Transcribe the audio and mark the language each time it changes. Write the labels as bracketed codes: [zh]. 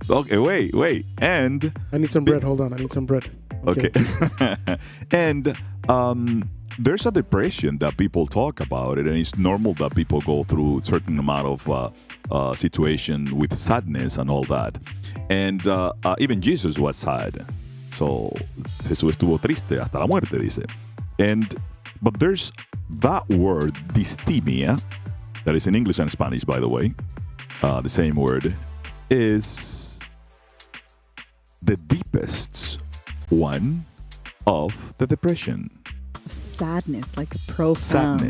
[en] Okay, wait. And I need some bread. Hold on. I need some bread. okay. And there's a depression that people talk about it, and it's normal that people go through a certain amount of situation with sadness and all that. And even Jesus was sad. [es] So Jesús estuvo triste hasta la muerte, dice. [en] But there's that word, dysthymia, that is in English and Spanish, by the way, the same word, is the deepest one of the depression. Sadness, like a profound